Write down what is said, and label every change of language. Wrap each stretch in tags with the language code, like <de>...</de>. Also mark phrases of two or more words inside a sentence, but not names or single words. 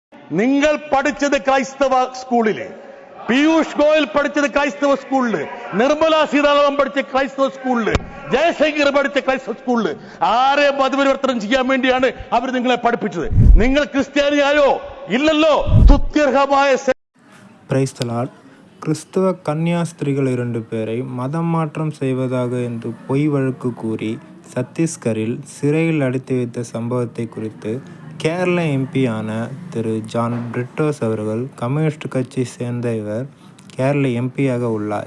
<ml>നിങ്ങൾ പഠിച്ചത് ക്രൈസ്തവ സ്കൂളില്, പീയൂഷ് ഗോയൽ പഠിച്ചത് ക്രൈസ്തവ സ്കൂളില്, നിർമ്മല സീതാരാമൻ പഠിച്ച ക്രൈസ്തവ സ്കൂളില്, ജയശങ്കർ പഠിച്ച ക്രൈസ്തവ സ്കൂളില്. ആരെ മതപരിവർത്തനം ചെയ്യാൻ വേണ്ടിയാണ് അവർ നിങ്ങളെ പഠിപ്പിച്ചത്? നിങ്ങൾ ക്രിസ്ത്യാനിയായോ? ഇല്ലല്ലോ. തുത്യർഹമായ</ml> <ta>கிறிஸ்தவ கன்னியாஸ்திரிகள் 2 பேரை மதம் மாற்றம் செய்வதாக என்று பொய் வழக்கு கூறி சத்தீஸ்கரில் சிறையில் அடைத்து வைத்த சம்பவத்தை குறித்து கேரள எம்பியான திரு ஜான் பிரிட்டோஸ் அவர்கள் கம்யூனிஸ்ட் கட்சி சேர்ந்த இவர் கேரள எம்பியாக உள்ளார்.</ta>